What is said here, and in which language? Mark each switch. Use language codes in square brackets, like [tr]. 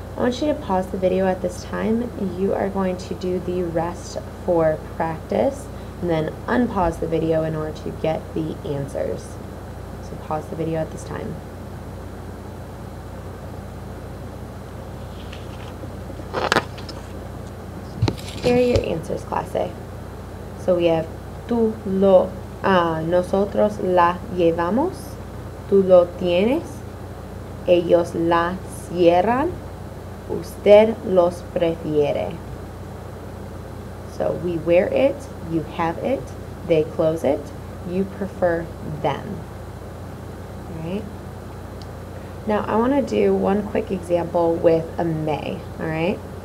[en] I want you to pause the video at this time. You are going to do the rest for practice and then unpause the video in order to get the answers. So pause the video at this time. Here are your answers, class A. So we have [es] tú lo nosotros la llevamos, tú lo tienes, ellos la cierran, usted los prefiere. [en] So we wear it, you have it, they close it, you prefer them. All right? Now I want to do one quick example with a may, all right?